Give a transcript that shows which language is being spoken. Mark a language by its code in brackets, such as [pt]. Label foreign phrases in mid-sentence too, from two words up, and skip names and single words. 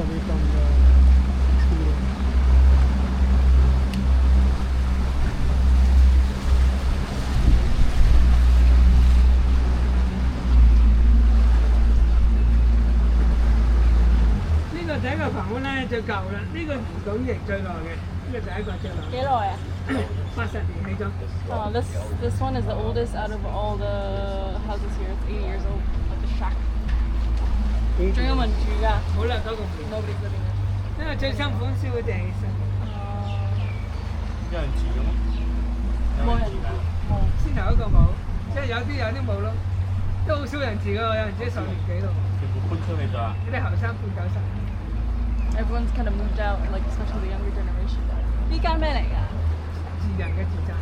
[en] from the experience. [yue] This 第一個棚屋咧最舊啦，呢個魚港型最耐嘅，呢個第一個最耐。幾耐啊 80年起咗。 [en] Oh, this one is the oldest out of all the houses here. It's 80 years old, like a shack. [yue] 仲有民住㗎？冇啦，嗰個唔 [en] Nobody's living there. [yue] 因為最辛苦燒嗰啲起身。有人住嘅咩？冇人住。冇。先頭嗰個冇，即係有啲冇咯，都好少人住㗎，有人住10年幾度。全部搬出去咗啊！啲後生搬走晒。 [en] Everyone's kind of moved out, like especially the younger generation. [yue] 呢間咩嚟㗎？自人嘅住宅。